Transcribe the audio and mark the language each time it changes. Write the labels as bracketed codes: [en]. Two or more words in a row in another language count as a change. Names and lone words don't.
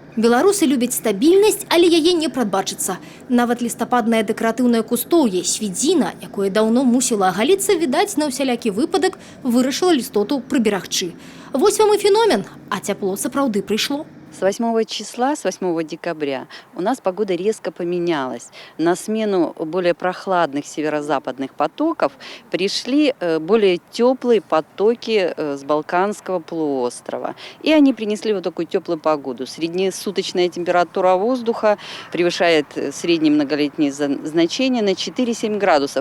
[be] Беларусы любяць стабільнасць, але яе не прадбачыцца. Нават лістападнае дэкаратыўнае кустоўе свідзіна, якое даўно мусіла агаліцца, відаць, на ўсялякі выпадак вырашыла лістоту прыберагчы. Вось вам і феномен, а цяпло сапраўды прыйшло. [ru] С 8 числа, с 8 декабря у нас погода резко поменялась. На смену более прохладных северо-западных потоков пришли более теплые потоки с Балканского полуострова. И они принесли вот такую теплую погоду. Среднесуточная температура воздуха превышает средние многолетние значения на 4-7 градусов.